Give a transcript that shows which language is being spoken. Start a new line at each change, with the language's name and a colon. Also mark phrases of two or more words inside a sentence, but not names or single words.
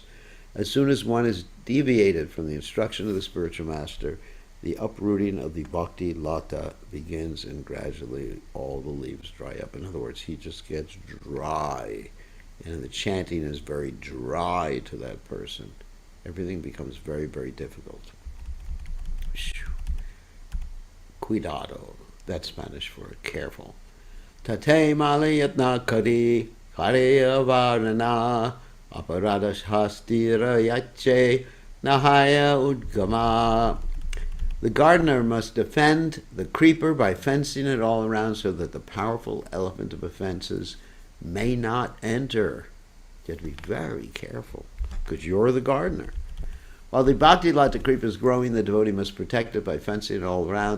English: As soon as one is deviated from the instruction of the spiritual master, the uprooting of the
Bangla: ভক্তি লতা
English: begins, and gradually all the leaves dry up. In other words, he just gets dry, and the chanting is very dry to that person. Everything becomes very, very difficult.
Spanish: Cuidado.
English: That's Spanish for careful.
Bangla: তাতে মালী যত্ন করি করে আবরণ অপরাধ হস্তীর যৈছে না হয় উদ্গম.
English: The gardener must defend the creeper by fencing it all around so that the powerful elephant of offenses may not enter. You have to be very careful because you're the gardener. While the
Bangla: ভক্তি লতা
English: creeper is growing, the devotee must protect it by fencing it all around.